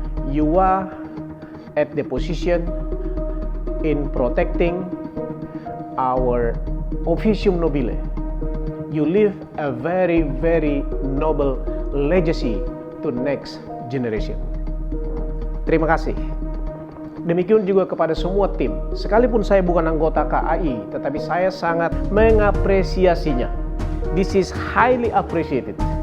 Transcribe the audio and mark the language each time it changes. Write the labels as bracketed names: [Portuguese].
[English] You are at the position in protecting our officium nobile. You leave a very, very noble legacy to next generation. [Indonesian] Terima kasih. Demikian juga kepada semua tim. Sekalipun saya bukan anggota KAI, tetapi saya sangat mengapresiasinya. [English] This is highly appreciated.